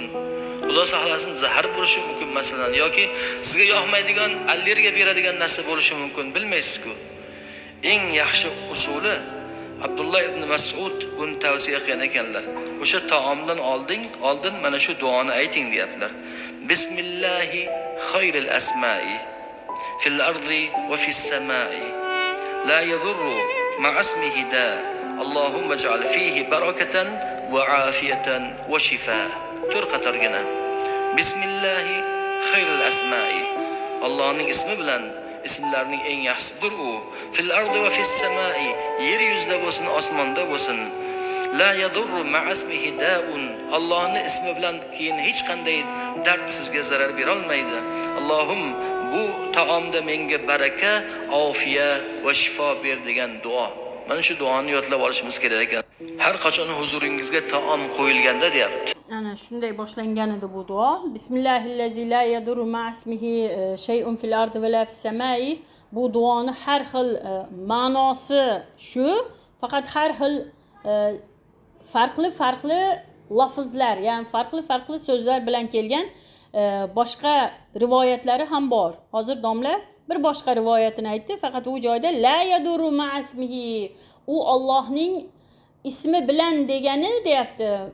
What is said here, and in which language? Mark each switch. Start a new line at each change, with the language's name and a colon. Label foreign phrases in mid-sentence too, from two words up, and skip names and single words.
Uzbek: Xudo saqlasin, zahar bo'lishi mumkin masalan, yoki sizga yoqmaydigan, allergiya beradigan narsa bo'lishi mumkin, bilmaysiz-ku. Eng yaxshi usuli Abdullah ibn Mas'ud buni tavsiya qilgan ekanlar. O'sha taomdan oldin mana shu duoni ayting deyaptilar.
Arabic: بسم الله خير الأسماء في الأرض وفي السماء لا يضر مع اسمه داء اللهم اجعل فيه بركة وعافية وشفاء.
Uzbek: 4 qatorgina.
Arabic: بسم الله خير الأسماء.
Uzbek: Allohning ismi bilan ismlarning eng yaxshisidir u.
Arabic: في الأرض وفي السماء.
Uzbek: Yer yuzida bo'lsin, osmonda bo'lsin.
Arabic: لا يضر مع اسمه داء.
Uzbek: Allohning ismi bilan keyin hech qanday dard sizga zarar bera olmaydi. Allohim bu taomda menga baraka, ofiya va shifo ber degan duo. Mana shu duoni yodlab olishimiz kerak ekan. Har qachon huzuringizga taom qo'yilganda deyapti. Ana shunday boshlangan edi bu duo.
Arabic: بسم الله الذي لا يضر مع اسمه شيء في الأرض ولا في السماء.
Uzbek: Bu duoni har xil ma'nosi shu, faqat har xil farqli lafzlar, ya'ni farqli so'zlar bilan kelgan boshqa rivoyatlari ham bor. Hozir domla bir boshqa rivoyatini aytdi, faqat u joyda
Arabic: لا يضر مع اسمه,
Uzbek: u Allohning ismi bilan degani deyapti.